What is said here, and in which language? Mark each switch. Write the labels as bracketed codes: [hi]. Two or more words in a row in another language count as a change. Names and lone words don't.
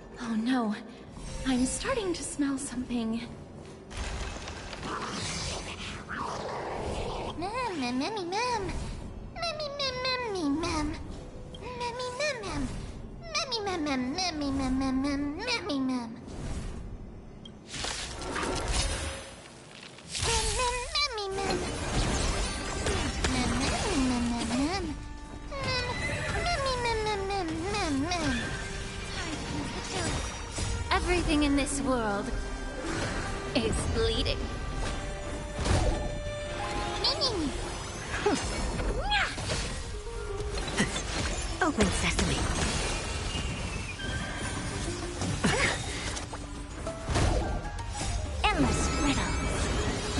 [en] Oh no, I'm starting to smell something. Mem, memmy, mem. Memmy, mem, memmy, mem. Memmy, mem, mem. Memmy, mem, mem, memmy, mem, mem, mem, memmy, mem. Mem, mem, memmy, mem. Mem, memmy, mem, mem, mem. Mem, memmy, mem, mem, mem, mem, mem. Everything in this world is bleeding. Open sesame. Endless riddles.